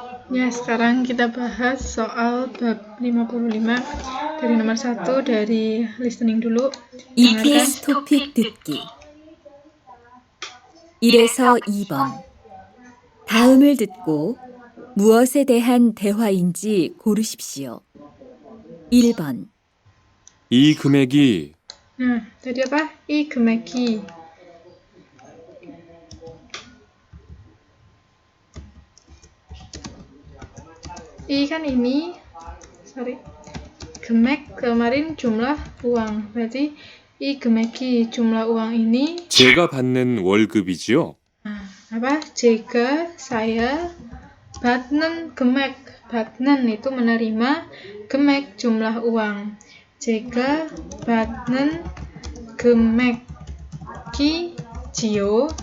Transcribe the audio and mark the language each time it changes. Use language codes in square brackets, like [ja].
[id] Ya, sekarang kita bahas soal bab 55 dari nomor 1 dari listening dulu. [ko] EPS 토픽 듣기 1에서 2번 다음을 듣고 무엇에 대한 대화인지 고르십시오. 1번 이 금액이 [id] Nah, tadi apa? [ko] I 금액이. [id] I kan ini, 금액 kemarin jumlah uang. Berarti [ko] I 금액이 [id] jumlah uang ini. [ko] 제가 받는 월급이지요? [id] Apa? Jika saya [ko] 받는 금액. [id] 받는 itu menerima, 금액 jumlah uang. [ko] Jika 받는 금액이 지요.